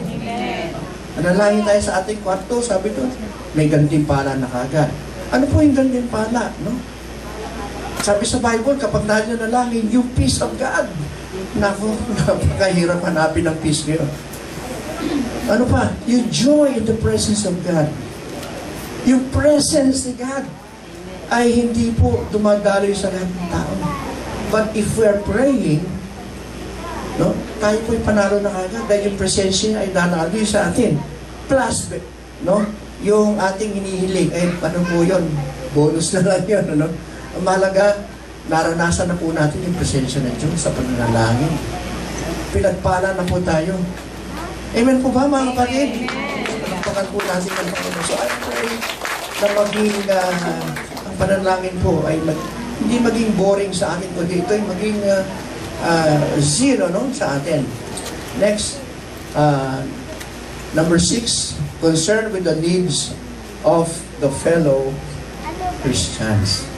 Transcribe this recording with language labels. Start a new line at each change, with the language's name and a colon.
Filipino: Amen. Nanalangin tayo sa ating kwarto, sabi doon, may gantimpala na kagad. Ano po yung gantimpala, no? Sabi sa Bible, kapag nananalangin, yung
English: peace of God.
Filipino: Naku, napakahirap hanapin ang peace ngayon. Ano pa?
English: Yung joy in the presence of God.
Filipino: Yung presence ni God ay hindi po dumadaloy sa lahat ng tao.
English: But if we are praying,
Filipino: no, tayo po'y panalo na kagad dahil yung presensya ay danaloy sa atin. Plus, no, yung ating hinihiling, ay ano po yun? Bonus na lang yun, ano? Ang mahalaga, naranasan na po natin yung presensya ng Diyos sa pananalangin. Pinagpala na po tayo. Amen po ba, mga kapatid? Pagpakan po natin ang Panginoon.
English: So I pray
Filipino: na maging, ang pananalangin po ay hindi maging boring sa atin, kundi ito ay maging zero, no, sa atin.
English: Next, number 6, concern with the needs of the fellow Christians.